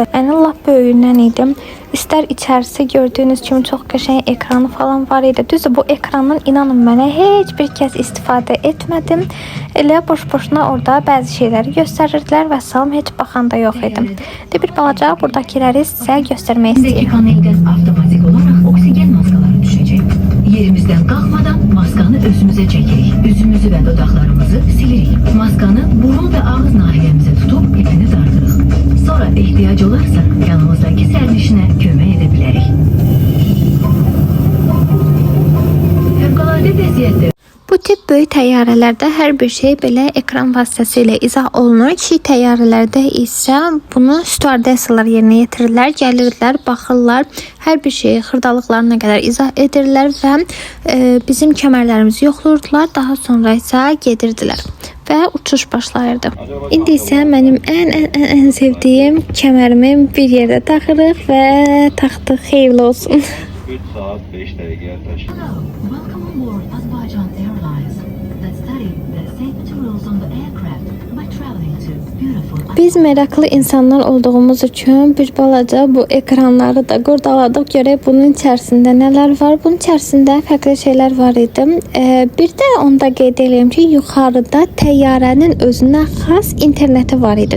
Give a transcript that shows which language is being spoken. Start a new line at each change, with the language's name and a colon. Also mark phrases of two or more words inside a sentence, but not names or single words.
Azerbaijani: Yəni lap böyüyündən idim. İstər içərisi gördüyünüz kimi çox qəşəng ekranı falan var idi. Düzdür, bu ekrandan inanın mənə heç bir kəs istifadə etmədim. Elə boş-boşuna orada bəzi şeyləri göstərirdilər və salam heç baxan da yox idim. Bir balaca buradakiləri sizə göstərmək istəyirəm.
Turkish: Panelden avtomatik olarak oksigen maskaları düşecek. Yerimizden kalkmadan maskanı özümüze çekerik. Yüzümüzü ve dudaklarımızı silerik. Maskanı burun ve ağız nahiyemize tutup ipini dardırırız.
Azerbaijani: Sonra ihtiyac olarsa yanımızdaki sərnişinə kömək edə bilərik. Fövqəladə vəziyyətdə Bu tip böyük təyyarələrdə hər bir şey belə ekran vasitəsilə izah olunur. Kiçik təyyarələrdə isə bunu stüardessalar yerinə yetirirlər, gəlirdilər, baxırlar, hər bir şeyi xırdalıqlarına qədər izah edirlər və bizim kəmərlərimizi yoxlayırdılar, daha sonra isə gedirdilər və uçuş başlayırdı. İndi isə mənim ən sevdiyim kəmərimi bir yerdə taxırıq və taxdıq, xeyirli olsun. 3 saat 5 dəqiqə yaklaşık.
English: Hello, welcome on board Azerbaijan Airlines. Let's study the safety rules on the aircraft by traveling to beautiful
Azerbaijani: Biz meraklı insanlar olduğumuz üçün bir balaca bu ekranları da qurdaladık. Görək bunun içərisində nələr var. Bunun içərisində fərqli şeylər var idi. Bir də onda qeyd edeyim ki, yuxarıda təyyarənin özünə xas interneti var idi.